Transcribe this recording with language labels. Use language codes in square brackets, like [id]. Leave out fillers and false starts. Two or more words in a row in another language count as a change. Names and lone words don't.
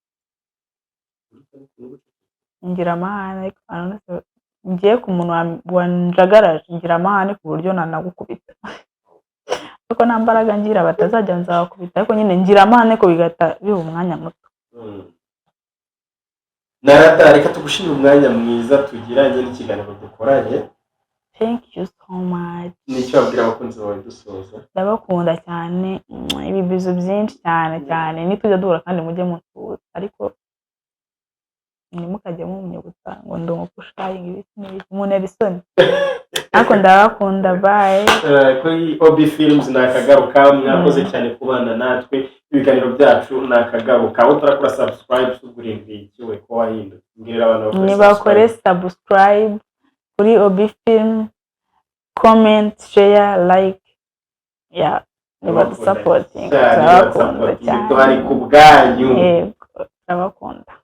[rw] Ngira amahane ariko ngiye ku muntu wanjagaraje, ngira amahane ku buryo nanagukubita. Kuko nta mbaraga ngira batazajya nzabakubita, ariko nyine ngira amahane ko bigata biba umwanya muto. Narata, reka tugushimire umwanya mwiza tugiranye n'ikiganiro dukoranye. [en] Thank you so much. [rw] Nicyo wabwira abakunzi bawe dusoza? Ndabakunda cyane, ibibizo byinshi cyane, nitujya duhura kandi mujye mutuza, ariko ntimukajye munyibutsa ngo ndi umupushayingi ibiki n'ibiki, muntera isoni. Ariko ndabakunda, bye. Kuri OB Films nakagaruka, mwakoze cyane kubana natwe, ibiganiro byacu nakagaruka. Aho turakora subscribe tugurindira ikiwe ko wahindutse. Mbwira abantu bakore subscribe kuri OB Film, [en] comment, share, like, yeah, [rw] niba supporting. Ndabakunda cyane. Tuhari ku bwanyu. Yego, ndabakunda.